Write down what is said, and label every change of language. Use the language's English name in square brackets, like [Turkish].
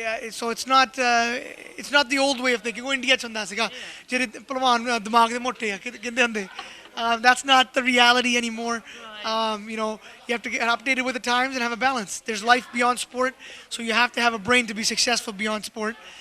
[English] So it's not the old way of thinking. [Punjabi] ਉਹ India ਚ ਹੁੰਦਾ ਸੀਗਾ ਜਿਹੜੇ ਪਹਿਲਵਾਨ ਦਿਮਾਗ ਦੇ ਮੋਟੇ ਆ ਕਹਿੰਦੇ ਹੁੰਦੇ [English] that's not the reality anymore. You have to get updated with the times and have a balance. There's life beyond sport, so you have to have a brain to be successful beyond sport.